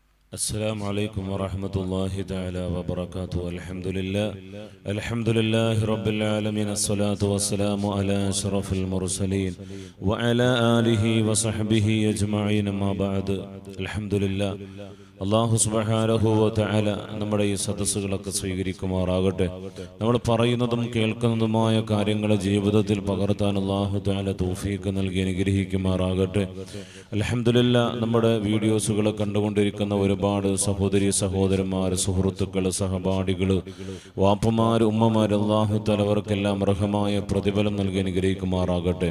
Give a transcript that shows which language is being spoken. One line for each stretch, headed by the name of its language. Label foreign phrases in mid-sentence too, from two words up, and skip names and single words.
Arabic: السلام عليكم ورحمة الله تعالى وبركاته. الحمد لله رب العالمين. الصلاة والسلام على أشرف المرسلين وعلى آله وصحبه أجمعين. ما بعد. الحمد لله.
Malayalam: അള്ളാഹു
Arabic: سبحانه وتعالى
Malayalam: നമ്മുടെ ഈ സദസ്സുകളൊക്കെ സ്വീകരിക്കുമാറാകട്ടെ. നമ്മൾ പറയുന്നതും കേൾക്കുന്നതുമായ കാര്യങ്ങളെ ജീവിതത്തിൽ പകർത്താൻ അള്ളാഹു തആല തൗഫീഖ് നൽകി അനുഗ്രഹിക്കുമാറാകട്ടെ. അൽഹംദുലില്ലാഹ്, നമ്മുടെ വീഡിയോസുകൾ കണ്ടുകൊണ്ടിരിക്കുന്ന ഒരുപാട് സഹോദരി സഹോദരന്മാർ, സുഹൃത്തുക്കൾ, സഹപാഠികൾ, വാപ്പമാർ, ഉമ്മമാർ, അള്ളാഹു തആല അവർക്കെല്ലാം അർഹമായ പ്രതിഫലം നൽകി അനുഗ്രഹിക്കുമാറാകട്ടെ.